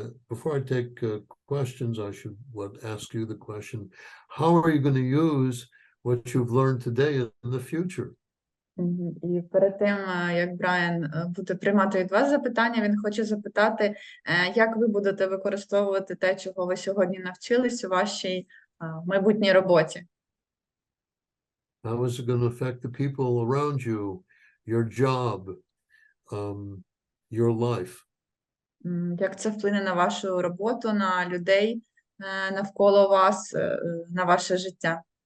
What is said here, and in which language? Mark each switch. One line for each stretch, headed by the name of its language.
English: Before I take questions, I should ask you the question, how are you going to use what you've learned today in the future?
Ukrainian: І перед тим, як Брайан буде приймати від вас запитання, він хоче запитати, як ви будете використовувати те, чого ви сьогодні навчились у вашій майбутній роботі.
English: How is it going to affect the people around you, your job, your life?
Ukrainian: Як це вплине на вашу роботу, на людей навколо вас, на ваше життя?